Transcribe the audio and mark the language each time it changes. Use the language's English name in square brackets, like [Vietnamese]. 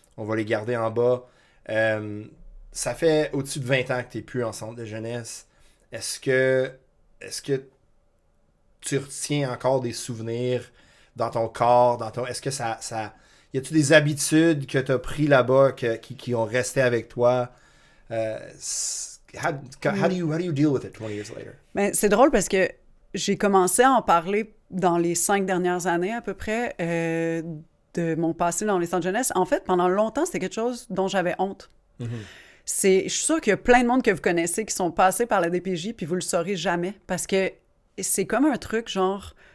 [French] On va les garder en bas. Ça fait au-dessus de 20 ans que tu n'es plus en centre de jeunesse. Est-ce que tu retiens encore des souvenirs dans ton corps, est-ce que ça y a-tu des habitudes que tu as pris là-bas qui ont resté avec toi? [English] How do you deal with it 20 years later? [French] Ben, c'est drôle parce que j'ai commencé à en parler dans les 5 dernières années à peu près de mon passé dans les centres de jeunesse. En fait, pendant longtemps, c'était quelque chose dont j'avais honte. Mm-hmm. Je suis sûre qu'il y a plein de monde que vous connaissez qui sont passés par la DPJ, puis vous le saurez jamais, parce que c'est comme un truc genre...